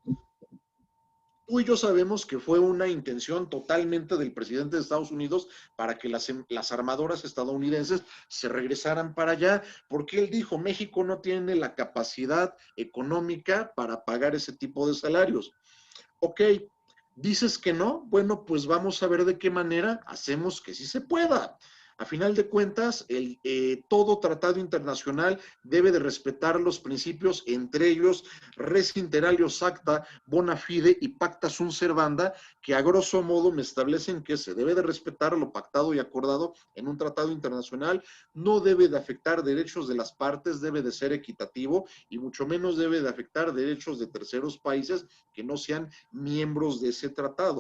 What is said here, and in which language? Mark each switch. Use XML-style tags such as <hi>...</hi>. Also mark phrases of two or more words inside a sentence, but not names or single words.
<es>Tú y yo sabemos que fue una intención totalmente del presidente de Estados Unidos para que las armadoras estadounidenses se regresaran para allá, porque él dijo, México no tiene la capacidad económica para pagar ese tipo de salarios. Ok, dices que no, bueno, pues vamos a ver de qué manera hacemos que sí se pueda. A final de cuentas, todo tratado internacional debe de respetar los principios, entre ellos</es> <la>res inter alios acta, bona fide</la> <es>y</es> <la>pacta sunt servanda,</la> <es>que a</es> <la>grosso modo</la> <es>me establecen que se debe de respetar lo pactado y acordado en un tratado internacional, no debe de afectar derechos de las partes, debe de ser equitativo y mucho menos debe de afectar derechos de terceros países que no sean miembros de ese tratado.</es>